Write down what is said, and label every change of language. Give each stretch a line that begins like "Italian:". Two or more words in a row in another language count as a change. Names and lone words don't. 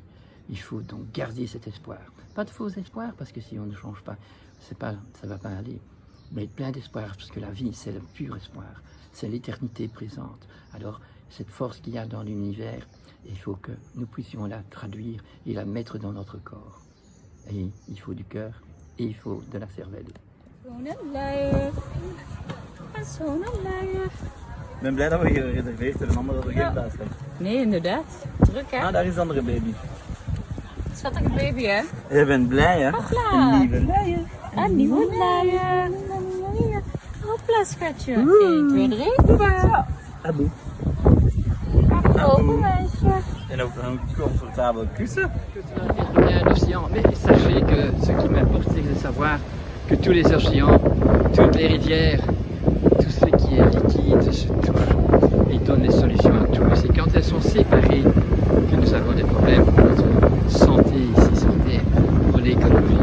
French: Il faut donc garder cet espoir. Pas de faux espoir, parce que si on ne change pas, ça ne va pas aller. Mais plein d'espoir, parce que la vie, c'est le pur espoir. C'est l'éternité présente. Alors, cette force qu'il y a dans l'univers, il faut que nous puissions la traduire et la mettre dans notre corps. Et il faut du cœur et il faut de la cervelle.
Dutch: Ik ben blij dat we hier gereserveerd hebben, anders hadden we geen plaats gehad. Nee, inderdaad. Druk hè? Ah, daar is de andere baby. Schattige baby hè? Je bent blij hè? Hopla. Een lieve luier. Een nieuwe luier. Hopla schatje. 1, 2, 3. Hoera. Aboe. Open meisje. En ook een comfortabel kussen.
French: Bien l'océan, mais sachez que ce qui m'importe, c'est de savoir que tous les océans, toutes les rivières, tout ce qui est liquide se touche et donne des solutions à tout. C'est quand elles sont séparées que nous avons des problèmes pour notre santé ici sur Terre, pour l'écologie.